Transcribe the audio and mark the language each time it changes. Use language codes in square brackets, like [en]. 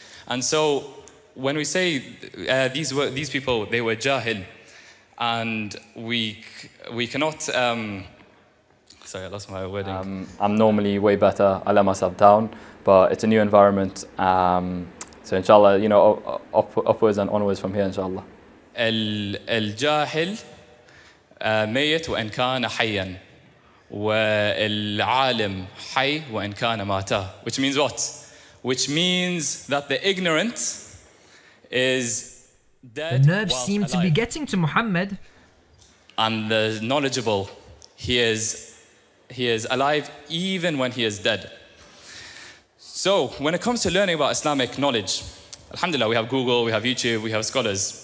[en] And so when we say these people, they were jahil, and we cannot, sorry, I lost my wording. I'm normally way better, I let myself down, but it's a new environment. So inshallah, you know, upwards and onwards from here, inshallah. [ar] الجاهل ميت وإن كان حيا والعالم حي وإن كان ماتا. [en] Which means what? Which means that the ignorant is dead. The nerves seem to be getting to Muhammad. And the knowledgeable, he is alive even when he is dead. So when it comes to learning about Islamic knowledge, alhamdulillah, we have Google, we have YouTube, we have scholars.